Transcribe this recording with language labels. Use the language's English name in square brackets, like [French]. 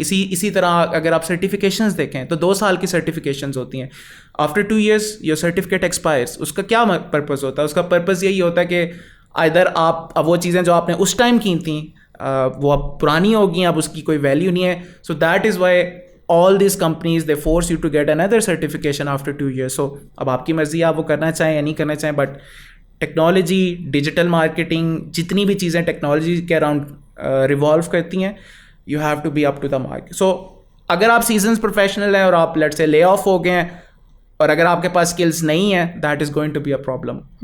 [Urdu] اسی طرح اگر آپ سرٹیفکیشنز دیکھیں تو 2 سال کی سرٹیفکیشنز ہوتی ہیں. [English] After 2 years your certificate expires. [Urdu] اس کا کیا پرپز ہوتا ہے؟ اس کا پرپز یہی ہوتا ہے کہ ادھر آپ اب وہ چیزیں جو آپ نے اس ٹائم کی تھیں وہ اب پرانی ہو گئی ہیں، اب اس کی کوئی ویلیو نہیں ہے. [English] So that is why all these companies they force you to get another certification after 2 years. [Urdu] So اب آپ کی مرضی آپ وہ کرنا چاہیں یا نہیں کرنا چاہیں, بٹ ٹیکنالوجی, ڈیجیٹل مارکیٹنگ, جتنی بھی چیزیں ٹیکنالوجی کے اراؤنڈ ریوالو کرتی ہیں, [English] You have to be up to the mark. [Urdu] سو اگر آپ سیزنس پروفیشنل ہیں اور آپ لیٹ سے لے آف ہو گئے ہیں, اور اگر آپ کے پاس اسکلس نہیں ہیں, [English] That is going to be a problem.